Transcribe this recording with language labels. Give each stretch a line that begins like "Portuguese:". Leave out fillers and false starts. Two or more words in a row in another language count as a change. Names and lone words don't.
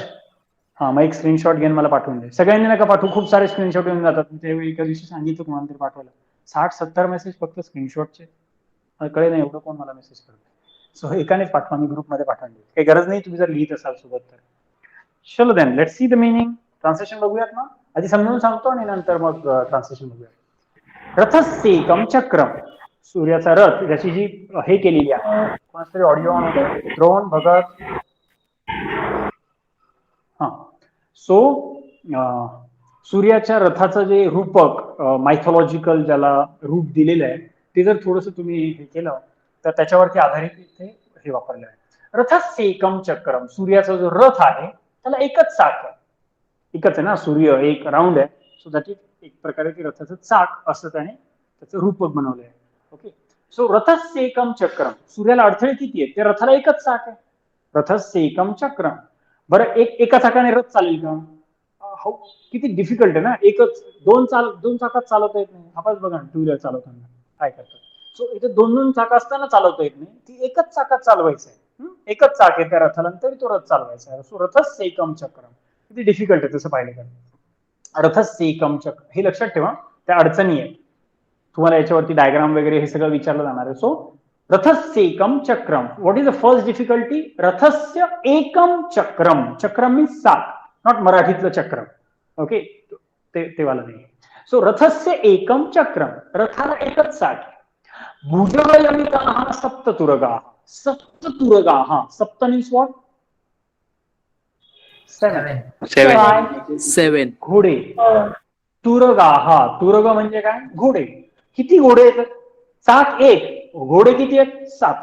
Marathi: हा, मग एक स्क्रीनशॉट घेऊन मला पाठवून दे. सगळ्यांनी नका पाठवू, खूप सारे स्क्रीनशॉट येऊन जातात. त्यावेळी एका दिवशी सांगितलं तुम्हाला तरी पाठवायला. 60-70 मेसेज फक्त स्क्रीनशॉटचे. मला कळेल नाही एवढं कोण मला मेसेज करतो. सो एकानेच पाठवा, मी ग्रुपमध्ये पाठवून देईल. काही गरज नाही तुम्ही जर लिहित असाल सोबत तर.
English: चलो then, let's see the meaning.
Marathi: ट्रान्सलेशन बघूयात ना. आधी समजून सांगतो आणि नंतर मग ट्रान्सलेशन बघूयात.
Sanskrit: रथस्येकम चक्रम.
Marathi: सूर्याचा रथ, ज्याची जी हे केलेली आहे. कोणातरी ऑडिओ ऑन होतं. द्रोण, भगत. हा, सो सूर्याच्या रथाचं जे रूपक मायथॉलॉजिकल ज्याला रूप दिलेलं आहे, ते जर थोडंसं तुम्ही हे केलं तर त्याच्यावरती आधारित हे वापरलं आहे.
Sanskrit: रथस्य एकम चक्रम,
Marathi: सूर्याचा जो रथ आहे त्याला एकच चाक आहे, एकच आहे ना, सूर्य एक राऊंड आहे,
English: so that
Marathi: एक प्रकारे ते रथाचं चाक असं त्याने त्याचं रूपक बनवलं आहे.
English: okay, so
Sanskrit: रथस्य एकम चक्रम,
Marathi: सूर्याला अडथळे किती आहेत, ते रथाला एकच चाक आहे,
Sanskrit: रथस्य एकम चक्रम.
Marathi: बरं, एका चाकाने रथ चालेल का? हो, किती डिफिकल्ट आहे ना, एकच दोन चाकात चालवता येत नाही. आपण बघा
English: two wheeler
Marathi: चालवताना काय करतात, सो इथे दोन चाक असताना चालवता येत नाही, ती एकच चाकात चालवायचं आहे, एकच चाक आहे त्या रथाला, तरी तो रथ चालवायचा आहे.
Sanskrit: सो रथस्य एकम चक्रम,
Marathi: किती डिफिकल्ट आहे तसं पाहिलं तर.
Sanskrit: रथस्य एकम चक्र,
Marathi: हे लक्षात ठेवा, त्या अडचणी आहेत, तुम्हाला याच्यावरती डायग्राम वगैरे हे सगळं विचारलं जाणार आहे.
Sanskrit: सो रथस्य एकम चक्रम,
English: What is the first difficulty?
Sanskrit: रथस्य एकम चक्रम, चक्रम मीन्स चाक, नॉट मराठीतलं चक्रम.
Marathi: ओके, ते वाला नाही. सो
Sanskrit: रथस्य एकम चक्रम,
Marathi: रथाला एकच चाक.
Sanskrit: भुजगयमिताः सप्ततुरगाः, सप्ततुरगाः, सप्त
English: means what?
Marathi: सेवन घोडे. तुरगाहा, तुरग म्हणजे काय? घोडे. किती घोडे आहेत? चाक एक, घोडे किती आहेत? 7.